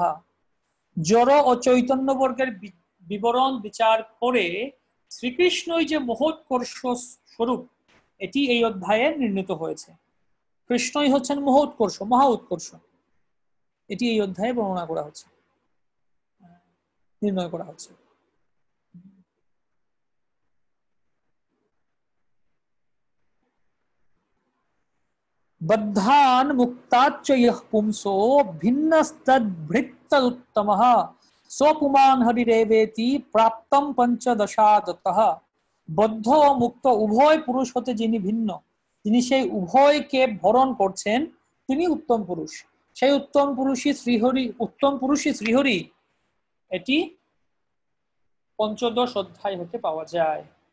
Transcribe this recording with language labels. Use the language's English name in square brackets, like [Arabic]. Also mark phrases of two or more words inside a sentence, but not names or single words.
[Bangla] জড় ও চৈতন্য বর্গের বিবরণ বিচার করে শ্রীকৃষ্ণই যে মহোৎকর্ষ স্বরূপ, এটি এই অধ্যায়ে নির্ণীত হয়েছে। কৃষ্ণই হচ্ছেন মহোৎকর্ষ, মহা উৎকর্ষ, এটি এই অধ্যায়ে বর্ণনা করা হচ্ছে, নির্ণয় করা হচ্ছে। [Sanskrit] बद्धान मुक्ताच्च यः पुंसो भिन्नस्तद्भृत्तदुत्तमः स्वपुमान् हरिरेवेति प्राप्तम पंचदशादतः। [Bangla] বদ্ধ ও মুক্ত উভয় পুরুষ হতে যিনি ভিন্ন, তিনি সেই উভয়কে ভরণ করছেন, তিনি উত্তম পুরুষ। সেই উত্তম পুরুষই শ্রীহরি, উত্তম পুরুষই শ্রীহরি, এটি পঞ্চদশ অধ্যায় হতে পাওয়া যায়।